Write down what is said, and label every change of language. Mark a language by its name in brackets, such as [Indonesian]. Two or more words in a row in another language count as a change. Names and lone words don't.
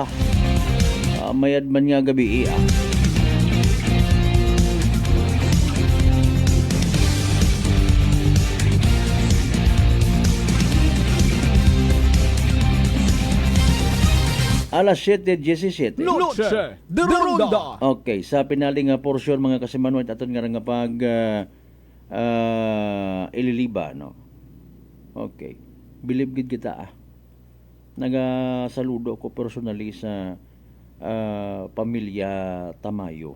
[Aklanon] Mayad man nga gabi Alas 7:17. Noche de Ronda. Okay, sa pinaling portion mga kasimanwat aton nga pag ililiba, no. Okay. Bilib gid kita Nagasaludo ko personally sa pamilya Tamayo.